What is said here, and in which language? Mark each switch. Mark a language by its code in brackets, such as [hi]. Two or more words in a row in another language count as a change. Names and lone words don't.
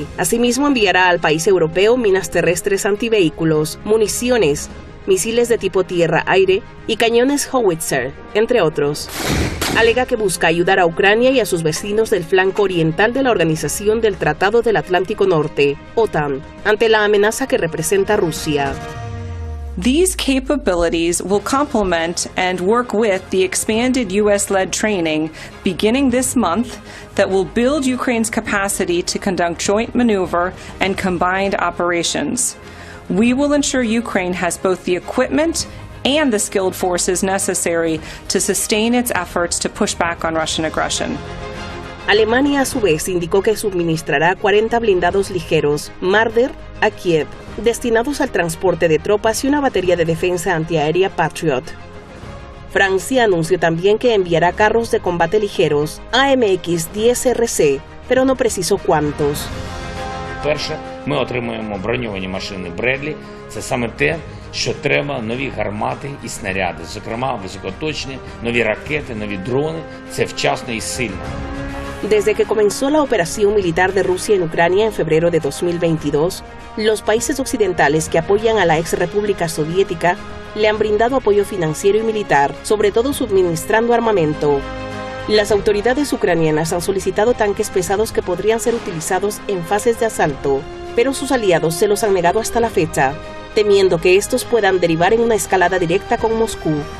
[es] Asimismo, enviará al país europeo minas terrestres antivehículos, municiones, misiles de tipo tierra-aire y cañones Howitzer, entre otros. Alega que busca ayudar a Ucrania y a sus vecinos del flanco oriental de la Organización del Tratado del Atlántico Norte, OTAN, ante la amenaza que representa Rusia. [en] These capabilities will complement and work with the expanded U.S.-led training beginning this month that will build Ukraine's capacity to conduct joint maneuver and combined operations. We will ensure Ukraine has both the equipment and the skilled forces necessary to sustain its efforts to push back on Russian aggression. [es] Alemania, a su vez, indicó que suministrará 40 blindados ligeros Marder a Kiev, destinados al transporte de tropas y una batería de defensa antiaérea Patriot. Francia anunció también que enviará carros de combate ligeros AMX-10RC, pero no precisó cuántos. [uk] Перше, ми отримуємо броньовані машини Бредлі. Це саме те, що треба: нові гармати і снаряди, зокрема високоточні, нові ракети, нові дрони. Це вчасно і сильно. [es] Desde que comenzó la operación militar de Rusia en Ucrania en febrero de 2022, los países occidentales que apoyan a la ex república soviética le han brindado apoyo financiero y militar, sobre todo suministrando armamento. Las autoridades ucranianas han solicitado tanques pesados que podrían ser utilizados en fases de asalto, pero sus aliados se los han negado hasta la fecha, temiendo que estos puedan derivar en una escalada directa con Moscú.